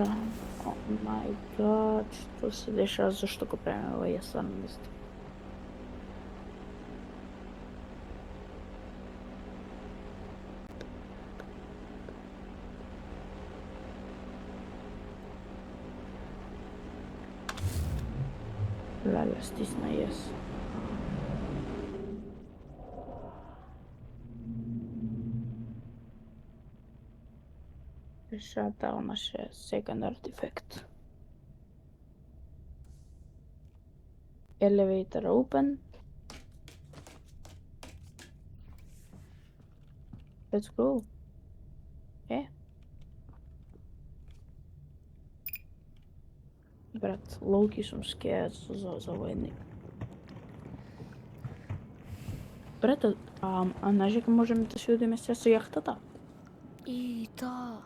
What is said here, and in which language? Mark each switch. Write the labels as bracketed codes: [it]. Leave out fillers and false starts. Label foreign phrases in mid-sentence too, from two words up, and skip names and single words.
[en] Oh my god, [mk] што се дешава, зашто го правиме ова, јас стварно не знам. Леле, стисна јас. [en] Shutdown наше second artifact. Elevator open. Let's go. [mk] Брат, лоуки сум скејат за војник. Брат, а знаеш дека можеме да си одиме сега со јахтата? И да.